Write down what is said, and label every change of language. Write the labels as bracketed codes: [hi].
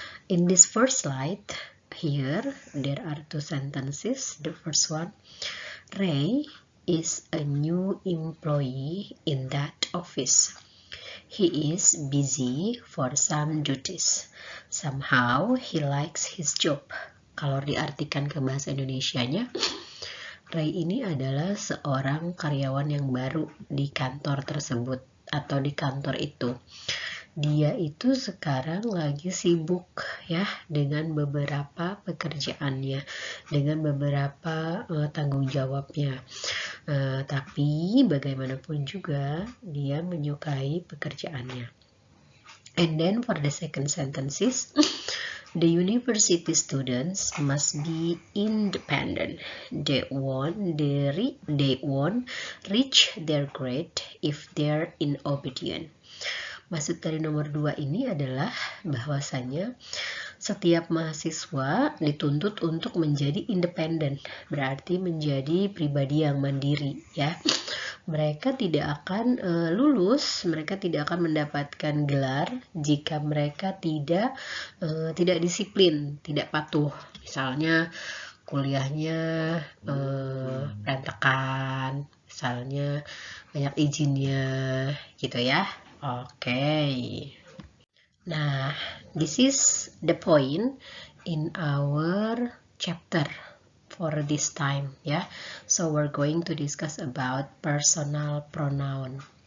[en] In this first slide, here there are two sentences. The first one, Ray is a new employee in that office. He is busy for some duties. Somehow he likes his job. [id] Kalau diartikan ke bahasa Indonesianya, Ray ini adalah seorang karyawan yang baru di kantor tersebut atau di kantor itu. Dia itu sekarang lagi sibuk dengan beberapa pekerjaannya, dengan beberapa tanggung jawabnya. Tapi bagaimanapun juga dia menyukai pekerjaannya. [en] And then for the second sentences, the university students must be independent. They won't reach their grade if they're inobedient. [id] Maksud dari nomor 2 ini adalah bahwasanya setiap mahasiswa dituntut untuk menjadi independen, berarti menjadi pribadi yang mandiri ya. Mereka tidak akan lulus, mereka tidak akan mendapatkan gelar jika mereka tidak disiplin, tidak patuh. Misalnya kuliahnya berantakan, misalnya banyak izinnya gitu ya. [en] Okay. Nah, this is the point in our chapter for this time So we're going to discuss about personal pronoun.